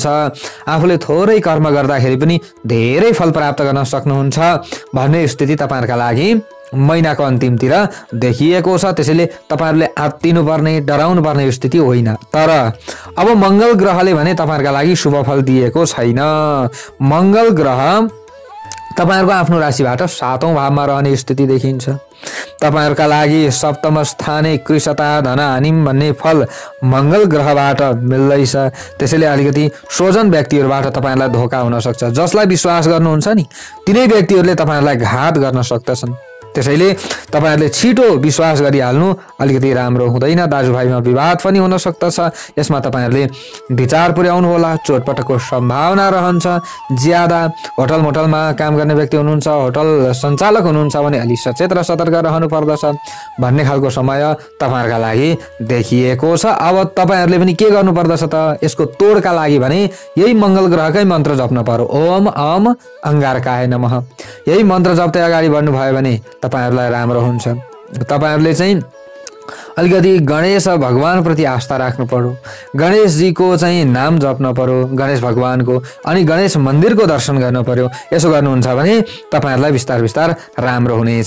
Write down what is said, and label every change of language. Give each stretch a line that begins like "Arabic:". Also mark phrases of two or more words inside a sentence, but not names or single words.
Nepali: आफूले थोरै कर्म गर्दाखेरि पनि धेरै फल प्राप्त गर्न सक्नुहुन्छ भन्ने स्थिति तपाईहरुका लागि महिनाको अन्तिमतिर देखिएको छ। त्यसैले तपाईहरुले आत्तिनु पर्ने, डराउनु पर्ने स्थिति होइन। तर अब मंगल ग्रहले भने तपाईहरुका लागि शुभ फल दिएको छैन। मंगल ग्रह तपाईहरुको आफ्नो राशिबाट 7औं भावमा रहने स्थिति देखिन्छ। तपाईहरुका लागि
Sanskrit: सप्तम स्थाने कृषता धन हानि
Nepali: भन्ने फल मंगल ग्रहबाट मिल्दैछ। त्यसैले अलिकति सोझन व्यक्तिहरुबाट तपाईहरुलाई धोका हुन सक्छ। जसलाई विश्वास गर्नुहुन्छ नि तिनै व्यक्तिहरुले तपाईहरुलाई घात गर्न सक्दछन्। त्यसैले तपाईहरुले छिटो विश्वास गरिहाल्नु अलिकति राम्रो हुँदैन। दाजुभाइमा विवाद पनि हुन सक्दछ। यसमा तपाईहरुले विचार पुर्याउनु होला। चोटपटकको सम्भावना रहन्छ ज्यादा। होटल मोटलमा काम गर्ने व्यक्ति हुनुहुन्छ, होटल सञ्चालक हुनुहुन्छ भने अलि सचेत र सतर्क रहनु पर्दछ भन्ने खालको समय तपाईहरुका लागि देखिएको छ। अब तपाईहरुले पनि के गर्नु पर्दछ त यसको तोडका लागि भने यही मंगल ग्रहकै मन्त्र जप्न पर्यो।
Sanskrit: ओम अम अंगारकाय नमः।
Nepali: यही मन्त्र जप्दै अगाडि बढ्नु भयो भने तपाईहरुलाई राम्रो हुन्छ। तपाईहरुले चाहिँ अलिकति गणेश भगवान प्रति आस्था राख्नु पर्यो। गणेश जी को चाहिँ नाम जप्न पर्यो, गणेश भगवानको, अनि गणेश मन्दिरको दर्शन गर्नु पर्यो। यसो गर्नुहुन्छ भने तपाईहरुलाई बिस्तार बिस्तार राम्रो हुनेछ।